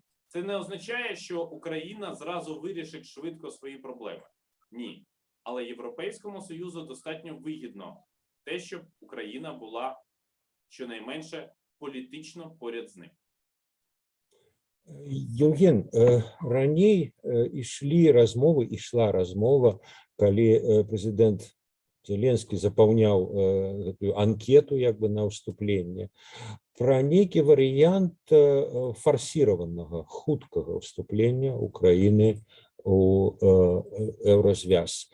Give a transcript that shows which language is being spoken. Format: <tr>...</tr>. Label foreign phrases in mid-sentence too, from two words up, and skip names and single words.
<uk>Це не означає, що Україна зразу вирішить швидко свої проблеми. Ні. Але Європейському Союзу достатньо вигідно те, щоб Україна була щонайменше політично поряд з ним. Євген,</uk> <be>раней ішла размова, калі прэзідэнт Зеленскі запаўняў гэтую анкету як бы на ўступленне, пра нейкі варыянт фарсіраванага, хуткага ўступлення Украіны у еўразвяз.</be>